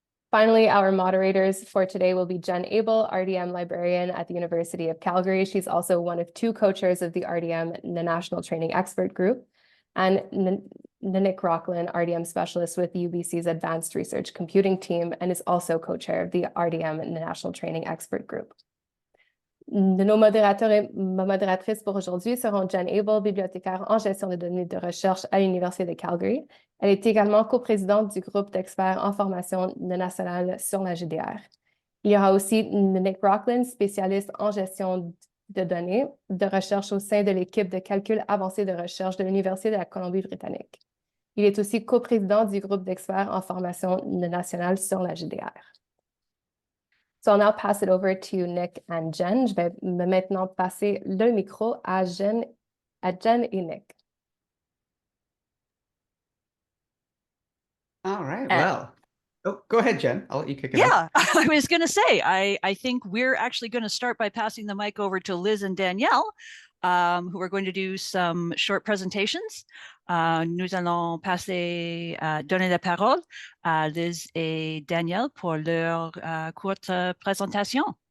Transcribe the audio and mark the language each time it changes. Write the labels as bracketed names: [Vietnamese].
[English] Finally, our moderators for today will be Jen Abel, RDM librarian at the University of Calgary. She's also one of two co-chairs of the RDM, the National Training Expert Group, and Nick Rockland, RDM specialist with UBC's Advanced Research Computing team, and is also co-chair of the RDM, the National Training Expert Group. [French] Nos modérateurs et ma modératrice pour aujourd'hui seront Jen Abel, bibliothécaire en gestion de données de recherche à l'Université de Calgary. Elle est également coprésidente du groupe d'experts en formation nationale sur la GDR. Il y aura aussi Nick Rockland, spécialiste en gestion de données de recherche au sein de l'équipe de calcul avancé de recherche de l'Université de la Colombie-Britannique. Il est aussi coprésident du groupe d'experts en formation nationale sur la GDR. [English] So I'll now pass it over to Nick and Jen. [French] Je vais maintenant passer le micro à Jen et Nick. [English] All right, well, go ahead, Jen. I'll let you kick it off. Yeah, I was going to say, I think we're actually going to start by passing the mic over to Liz and Danielle, who are going to do some short presentations. [French] Nous allons donner la parole à Liz et Danielle pour leur courte présentation.